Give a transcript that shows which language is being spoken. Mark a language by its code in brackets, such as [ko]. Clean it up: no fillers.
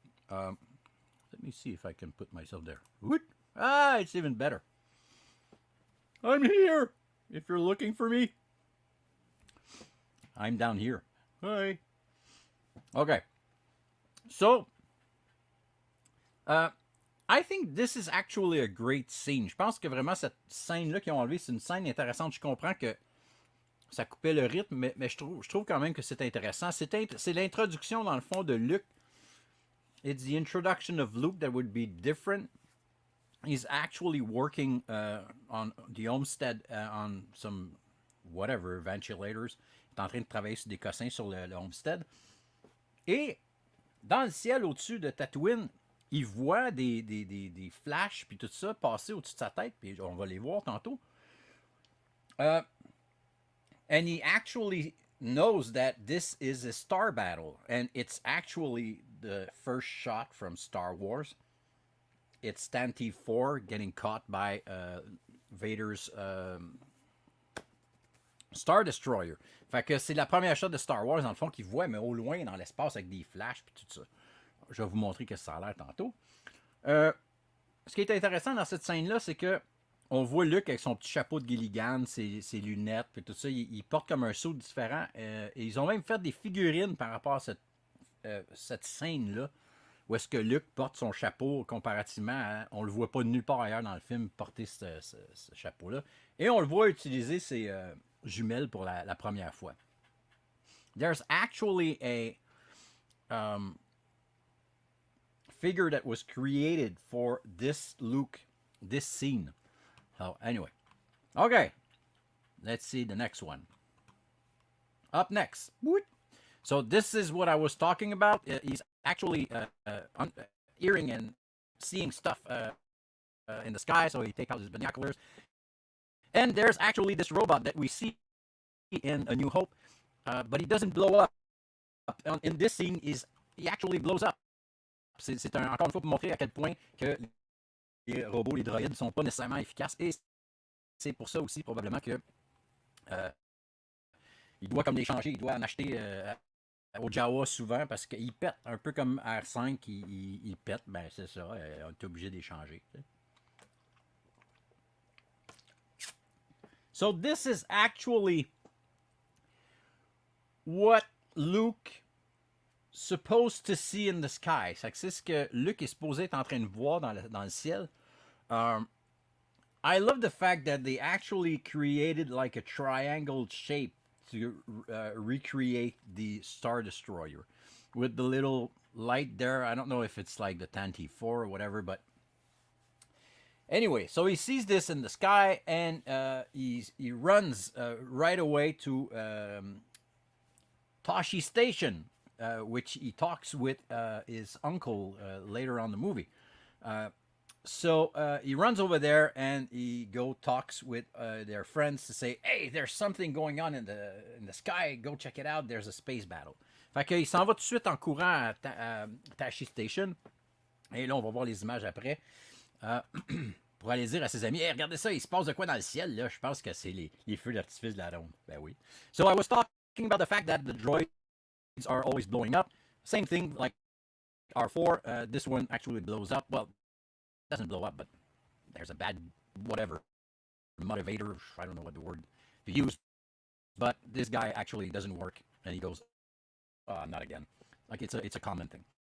[en] let me see if I can put myself there. Ah, it's even better. I'm here. If you're looking for me, I'm down here. Hi. Okay. So, I think this is actually a great scene. [fr] Je pense que vraiment cette scène-là qu'ils ont enlevée, c'est une scène intéressante. Je comprends que ça coupait le rythme, mais je trouve quand même que c'est intéressant. C'est l'introduction, dans le fond, de Luke. [en] It's the introduction of Luke that would be different. He's actually working on the homestead, on some whatever, ventilators. [fr] Il est en train de travailler sur des cossins sur le homestead. Et dans le ciel au-dessus de Tatooine, il voit des flashs puis tout ça passer au-dessus de sa tête, puis on va les voir tantôt. [en] And he actually knows that this is a star battle, and it's actually the first shot from Star Wars. It's Tantive 4 getting caught by Vader's Star Destroyer. [fr] Fait que c'est la première shot de Star Wars, dans le fond, qu'il voit, mais au loin, dans l'espace, avec des flashs et tout ça. Je vais vous montrer que ça a l'air tantôt. Ce qui est intéressant dans cette scène-là, c'est que on voit Luke avec son petit chapeau de Gilligan, ses lunettes, et tout ça. Il porte comme un saut différent. Et ils ont même fait des figurines par rapport à cette scène-là, où est-ce que Luke porte son chapeau comparativement à... On le voit pas nulle part ailleurs dans le film porter ce chapeau-là. Et on le voit utiliser ses jumelles pour la première fois. [en] There's actually a figure that was created for this Luke, this scene. So anyway, okay, let's see the next one. Up next. So this is what I was talking about. He's actually hearing and seeing stuff in the sky, so he takes out his binoculars. And there's actually this robot that we see in A New Hope, but he doesn't blow up. In this scene, he actually blows up. [fr] C'est encore une fois pour montrer à quel point que les robots, les droïdes ne sont pas nécessairement efficaces. Et c'est pour ça aussi probablement que il doit comme les changer. Il doit en acheter au Jawa souvent parce qu'il pète. Un peu comme R5, il pète. Ben c'est ça, on est obligé de les changer. [en] So this is actually what Luke supposed to see in the sky. [fr] C'est ce que Luke est supposé être en train de voir dans le ciel. [en] I love the fact that they actually created like a triangle shape to recreate the Star Destroyer with the little light there. I don't know if it's like the Tanti 4 or whatever, but anyway, so he sees this in the sky and he runs right away to Tashi Station, which he talks with his uncle later on the movie. So he runs over there and he go talks with their friends to say, "Hey, there's something going on in the sky. Go check it out. There's a space battle." [fr] Fait qu'il s'en va tout de suite en courant à Tashi Station. Et là, on va voir les images après. Euh, pour aller dire à ses amis, hey, regardez ça, il se passe de quoi dans le ciel, là? Je pense que c'est les feux d'artifice de la ronde. Ben oui. [en] So I was talking about the fact that the droids are always blowing up. Same thing like R4. This one actually blows up. Well, it doesn't blow up, but there's a bad whatever motivator. I don't know what the word to use. But this guy actually doesn't work, and he goes, not again. Like it's a common thing.